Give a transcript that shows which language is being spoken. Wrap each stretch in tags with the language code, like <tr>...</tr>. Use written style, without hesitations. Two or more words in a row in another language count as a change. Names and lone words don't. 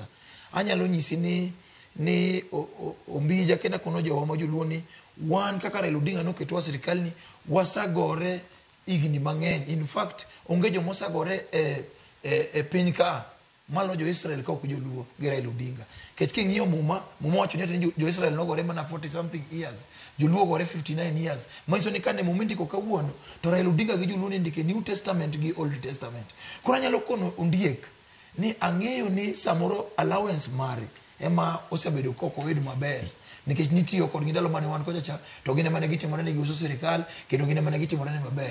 <luo>Anyalo nyisi ni Ombija kenda kono jowa ma joluo ni wan kaka Raila Odinga no ketwa sirikal ni wasagore igni mang'eny. In fact onge jo mosagore piny ka malo jo Israel ka ok joluo gi Raila Odinga. Kech king'iyo muma wacho ni jo Israel no gore mana</luo> <en>40 something years,</en> <luo>joluo gore 59 years. Manyiso ni kane muma ndiko kawuono to Raila Odinga gi joluo ni ndike New Testament gi Old Testament. Koro anyalo kono Ondiek ni ang'eyo ni samoro allowance mare ema osebedo koko wedu maber nikech nitiyo kod ndalo mane wan kocha cha to gine mane gitimore ne giuso sirikal kendo gine mane gitimore ne maber.</luo>